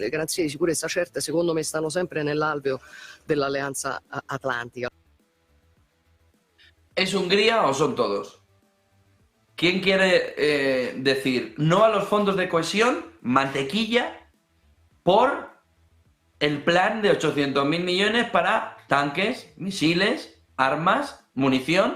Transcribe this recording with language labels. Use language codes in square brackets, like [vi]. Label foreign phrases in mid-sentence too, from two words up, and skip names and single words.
[it] Le garanzie di sicurezza certe secondo me stanno sempre nell'alveo dell'Alleanza Atlantica. [es] ¿Es Hungría o son todos? ¿Quién quiere decir no a los fondos de cohesión, mantequilla, por el plan de 800.000 millones para tanques, misiles, armas, munición?